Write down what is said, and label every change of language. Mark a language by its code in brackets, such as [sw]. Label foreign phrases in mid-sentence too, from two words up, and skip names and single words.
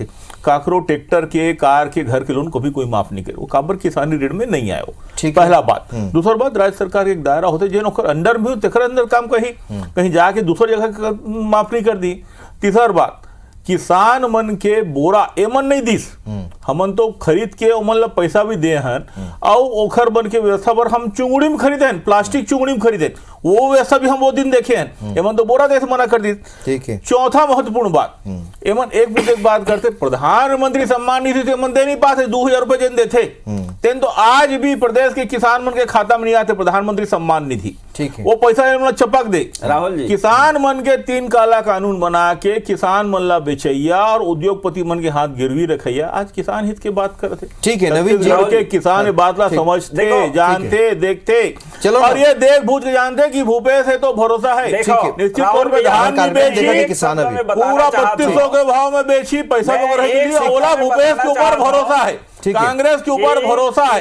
[hne] काकरो ट्रैक्टर के, कार के, घर के लोन को भी कोई माफ नहीं करे, वो काबर किसानी ऋण में नहीं आयो, पहला बात। दूसरा बात, राज्य सरकार के एक दायरा होते जिन अंडर में अंदर काम कहीं जाके दूसरी जगह माफ नहीं कर दी। तीसरा बात, किसान मन के बोरा एमन नहीं दिस, हमन तो खरीद के ओमन ला पैसा भी दे हन, और ओखर बन के व्यवस्था पर हम चुंगड़ी में खरीदे हैं, प्लास्टिक चुंगड़ी में खरीदे, वो व्यवस्था भी हम वो दिन देखे हैं, एमन तो बोरा देश मना कर दी। ठीक है। चौथा महत्वपूर्ण बात, एमन एक मुद्दे की बात करते, प्रधानमंत्री सम्मान निधि से एमन दे नहीं पाते, 2000 रुपए जिन देते तेन तो आज भी प्रदेश के किसान मन के खाता में नहीं आते प्रधानमंत्री सम्मान निधि। ठीक है। वो पैसा एमन चपक दे। राहुल जी, किसान मन के 3 काला कानून बना के किसान मन ला बेचैया और उद्योगपति मन के हाथ गिरवी रखैया, आज किसान हित के बात करते। ठीक है नवीन जी, के किसान ये बात ला समझते, जानते, देखते, चलो और ये देख बूझ के जानते कि भूपेश है तो भरोसा है। निश्चित तौर पर धान नहीं बेची, किसान अभी पूरा 3200 के भाव में बेची, पैसा तो ओला भूपेश के ऊपर भरोसा है, कांग्रेस के ऊपर भरोसा है।